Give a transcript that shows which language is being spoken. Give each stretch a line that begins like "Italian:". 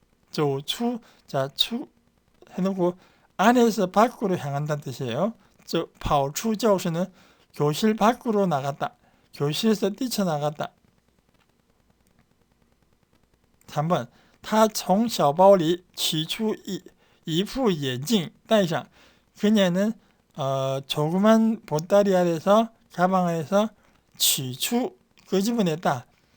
Korean: 走出, 자, 추 해놓고 안에서 밖으로 향한다는 뜻이에요. 跑出教室는 교실 밖으로 나갔다. 교실에서 뛰쳐나갔다.
Chinese: 3번 他从小包里取出一副眼镜戴上.
Korean: 그녀는 조그만 보따리 안에서, 가방 안에서 取出, 끄집어냈다.